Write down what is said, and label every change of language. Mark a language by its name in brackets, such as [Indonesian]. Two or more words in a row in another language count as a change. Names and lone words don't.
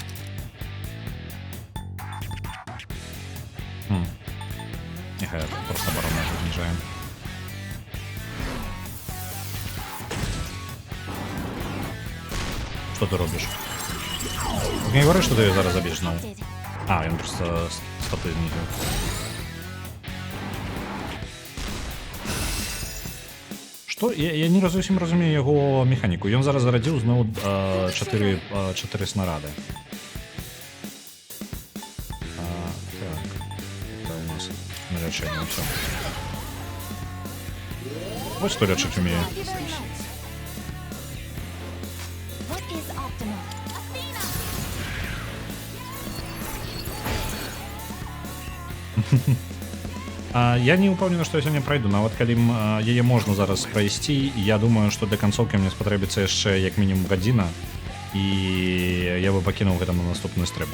[Belarusian] Няхай просто барона зніжаем. Што ты робіш? [Russian] Не говори, [Belarusian] што ты яе зараз забіш зноў. А, ён просто статы знізіў. Што? Я не зусім разумею яго механіку. Ён зараз зарадзіў зноў 4 снарады. Так. Это у нас на лячэнне ўсё. Вось што лячыць умее. [English] Thank you very much. What is optimal? Athena! [Belarusian] Я не ўпэўнены, што я сёння прайду, нават калі яе можна зараз прайсці, я думаю, што для канцоўкі мне спатрэбіцца яшчэ як мінімум гадзіна, і я бы пакінуў гэта на наступны стрым.